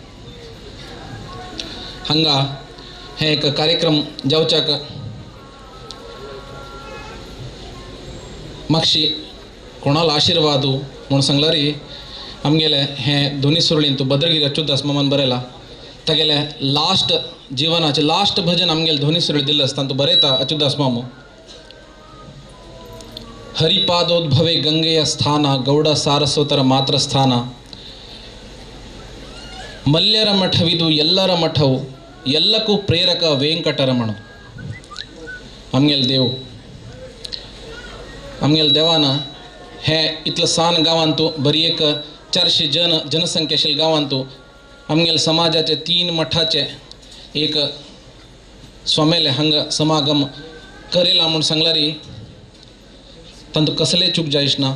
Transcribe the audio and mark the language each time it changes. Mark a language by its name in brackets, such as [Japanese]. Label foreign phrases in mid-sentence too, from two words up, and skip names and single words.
[Konkani] हांगा हे एक कार्यक्रम जावच्याक मागशी कोणाला आशीर्वाद म्हणून सांगला रे, आमगेले हे दोनी सुरळीन तू भद्रगिरी अच्युतदास मामान बरयला, तागेले लास्ट जिवनाचे लास्ट भजन आमगेले दोनी सुरळी दिल्ले आसतना तू बरयता अच्युतदास मामू. [Kannada] ಹರಿಪಾದೋದ್ಭವೆ ಗಂಗೆಯ ಸ್ಥಾನ, ಗೌಡ ಸಾರಸ್ವತರ ಮಾತ್ರ ಸ್ಥಾನ, ಮಲ್ಯರ ಮಠವಿದು ಎಲ್ಲರ ಮಠವು, ಎಲ್ಲಕ್ಕೂ ಪ್ರೇರಕ ವೆಂಕಟರಮಣ. [Konkani] आमगेल देवाना हे इतलं सान गावांतू बरी एक 400 जनसंख्या आशिल्ल्या गावांतू आमगेल समाजाचे 3 मठाचे एक स्वामेले हांगा समागम करेला म्हणून सांगला री, तांतू कसले चूक जायच ना.